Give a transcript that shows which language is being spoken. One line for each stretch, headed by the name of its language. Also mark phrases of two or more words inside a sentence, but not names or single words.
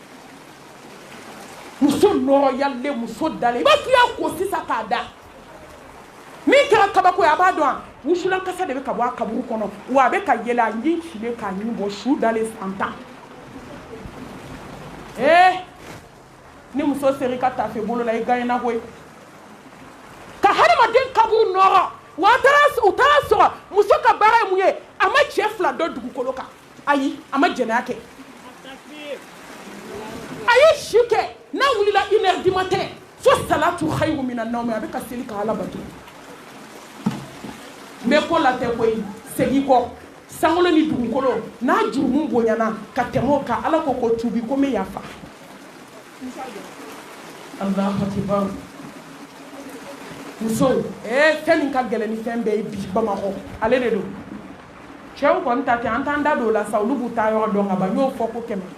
Bambara: muso nɔrɔyalen muso dalen i b'a fɔ i y'a ko sisan k'a da min kɛra kabako ye a b'a dɔn a wusulan kasa de bɛ ka bɔ a kaburu kɔnɔ wa a bɛ ka yɛlɛ a ɲin cilen k'a ɲin bɔ su dalen san 10 ni muso sera i ka tafe bolo la i gagnena koyi ka hadamaden kaburu nɔrɔ wa u taara sɔrɔ muso ka baara ye mun ye a ma cɛ 2 dɔ dugukolo kan ayi a ma jɛnɛya kɛ a ye si kɛ n'a wulila
French: 1h du matin
Bambara: fo
Arabic: الصلاة خير من النوم
Bambara: a bɛ ka seli ka ala bato n bɛ ko la tɛ koyi segin kɔ sankolo ni dugukolo n'a jurumu bonyana ka tɛmɛ o kan ala ko tuubi ko n bɛ yafa
Arabic: الله أكبر
Bambara: muso fɛn min ka gɛlɛn ni fɛn bɛɛ ye bi bamakɔ ale de don cɛw kɔni ta tɛ an t'an da don o la sa olu b'u taa yɔrɔ dɔn ka ban n y'o fɔ ko 100